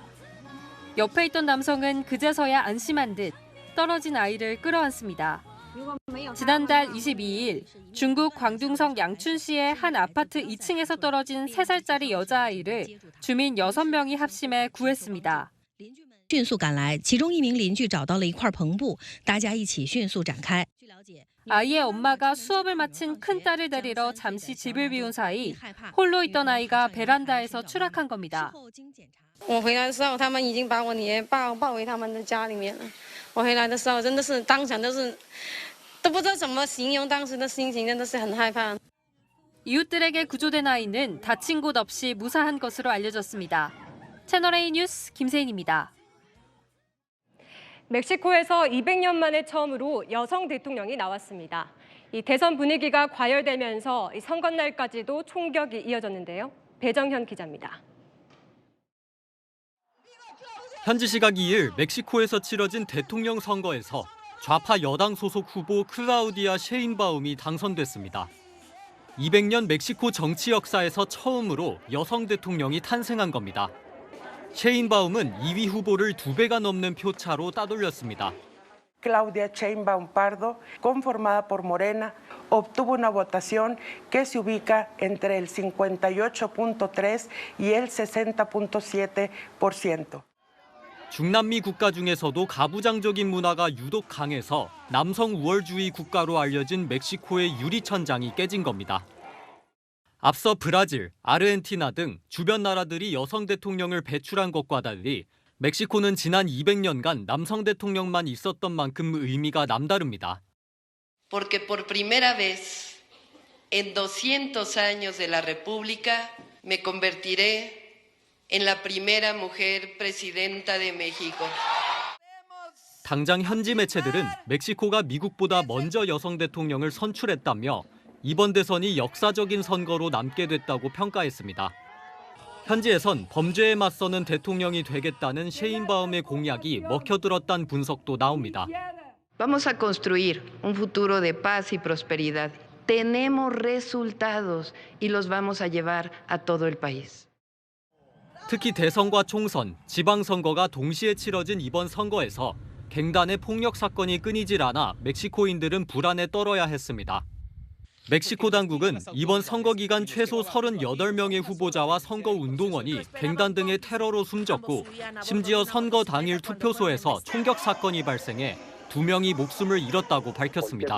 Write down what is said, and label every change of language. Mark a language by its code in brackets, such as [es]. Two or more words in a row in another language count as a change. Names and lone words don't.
[ko] 옆에 있던 남성은 그제서야 안심한 듯 떨어진 아이를 끌어안습니다. 지난달 22일 중국 광둥성 양춘시의 한 아파트 2층에서 떨어진 3살짜리 여자아이를 주민 6명이 합심해 구했습니다. [zh] 迅速赶来，其中一名邻居找到了一块篷布，大家一起迅速展开。 [ko] 아이의 엄마가 수업을 마친 큰딸을 데리러 잠시 집을 비운 사이 홀로 있던 아이가 베란다에서 추락한 겁니다. [zh] 我回来的时候，他们已经把我女儿抱回他们的家里面了。我回来的时候，真的是当场都不知道怎么形容当时的心情，真的是很害怕。 [ko] 이웃들에게 구조된 아이는 다친 곳 없이 무사한 것으로 알려졌습니다. 채널A 뉴스 김세인입니다. 멕시코에서 200년 만에 처음으로 여성 대통령이 나왔습니다. 이 대선 분위기가 과열되면서 선거날까지도 총격이 이어졌는데요. 배정현 기자입니다. 현지 시각 2일 멕시코에서 치러진 대통령 선거에서 좌파 여당 소속 후보 클라우디아 셰인바움이 당선됐습니다. 200년 멕시코 정치 역사에서 처음으로 여성 대통령이 탄생한 겁니다. 셰인바움은 2위 후보를 2배가 넘는 표차로 따돌렸습니다. [es] Claudia Sheinbaum Pardo, conformada por Morena, obtuvo una votación que se ubica entre el 58.3 y el 60.7%. [ko] 중남미 국가 중에서도 가부장적인 문화가 유독 강해서 남성 우월주의 국가로 알려진 멕시코의 유리천장이 깨진 겁니다. 앞서 브라질, 아르헨티나 등 주변 나라들이 여성 대통령을 배출한 것과 달리 멕시코는 지난 200년간 남성 대통령만 있었던 만큼 의미가 남다릅니다. [es] Porque por primera vez en 200 años de la República me convertiré en la primera mujer presidenta de México. [ko] 당장 현지 매체들은 멕시코가 미국보다 먼저 여성 대통령을 선출했다며 이번 대선이 역사적인 선거로 남게 됐다고 평가했습니다. 현지에선 범죄에 맞서는 대통령이 되겠다는 셰인바움의 공약이 먹혀들었다는 분석도 나옵니다. [es] Vamos a construir un futuro de paz y prosperidad. Tenemos resultados y los vamos a llevar a todo el país. [ko] 특히 대선과 총선, 지방선거가 동시에 치러진 이번 선거에서 갱단의 폭력 사건이 끊이질 않아 멕시코인들은 불안에 떨어야 했습니다. 멕시코 당국은 이번 선거 기간 최소 38명의 후보자와 선거운동원이 갱단 등의 테러로 숨졌고 심지어 선거 당일 투표소에서 총격 사건이 발생해 2명이 목숨을 잃었다고 밝혔습니다.